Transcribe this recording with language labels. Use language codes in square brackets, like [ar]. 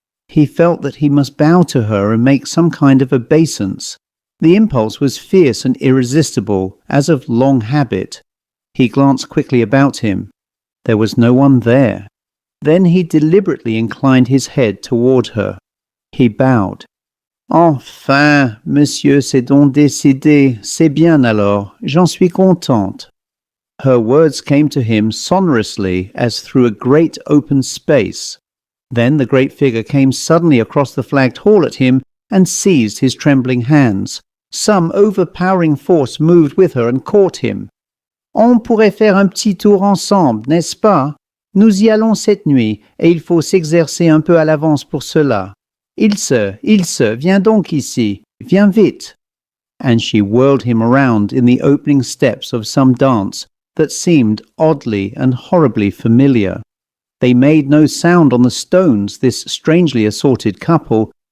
[en] He felt that he must bow to her and make some kind of obeisance. The impulse was fierce and irresistible, as of long habit. He glanced quickly about him. There was no one there. Then he deliberately inclined his head toward her. He bowed. [fr] Enfin, monsieur s'est donc décidé. C'est bien alors. J'en suis contente. [en] Her words came to him sonorously as through a great open space. Then the great figure came suddenly across the flagged hall at him and seized his trembling hands. Some overpowering force moved with her and caught him. [fr] On pourrait faire un petit tour ensemble, n'est-ce pas? Nous y allons cette nuit, et il faut s'exercer un peu à l'avance pour cela. [en] Ilse, [fr] viens donc ici, viens vite. [en] And she whirled him around in the opening steps of some dance, that seemed oddly and horribly familiar. They made no sound on the stones, this strangely assorted couple.